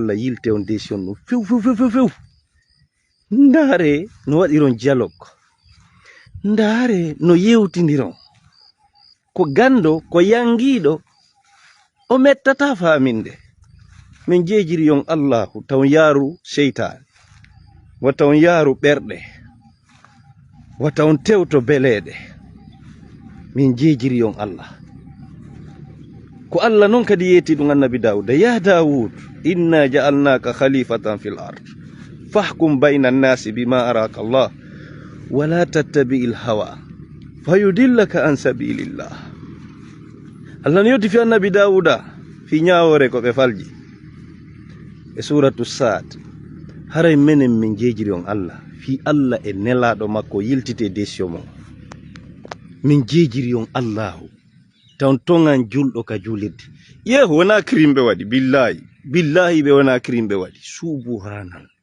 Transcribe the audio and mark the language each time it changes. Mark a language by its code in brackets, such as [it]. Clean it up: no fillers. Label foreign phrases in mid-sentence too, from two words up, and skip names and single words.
[ff] Allah yilte on décision no few ndare no wadiron dialogue ndare no yewtindiron ko gando ko yangido o mettata faminde min jejiri yon Allahu taw yaaru sheytan wata on yaaru berde wata on tewto belede min jejiri yon Allah ko Allah non kadi yeti dum annabi Dawud ya Dawud [ar] إنا جعلناك خليفة في الأرض فاحكم بين الناس بما أراك الله ولا تتبع الهوى فيضلك عن سبيل الله [ff] Allah ne yoti fi annabi Dawuda fi nyaawore ko be falji e suratu Sad haray menen min jejiri on Allah fi Allah e nelado makko yiltite décision mo min jejiri on Allahu tan tongan juldo ka julirde wona krimbe wadi billahi be wona krimbe wadi subhanallah